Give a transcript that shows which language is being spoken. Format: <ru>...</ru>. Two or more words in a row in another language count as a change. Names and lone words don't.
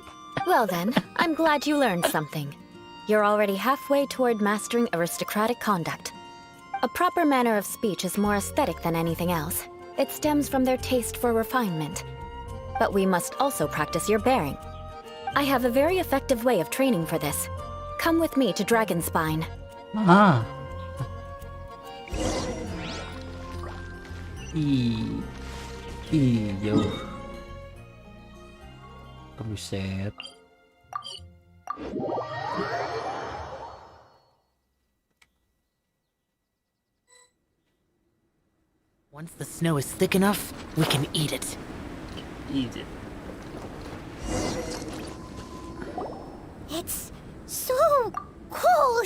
<en>Well then, I'm glad you learned something. You're already halfway toward mastering aristocratic conduct. A proper manner of speech is more aesthetic than anything else. It stems from their taste for refinement. But we must also practice your bearing. I have a very effective way of training for this. Come with me to Dragonspine.</en> <id>Ah. Jauh. Buset.</id> <en>Once the snow is thick enough, we can eat it. Eat it. It's so cold.</en>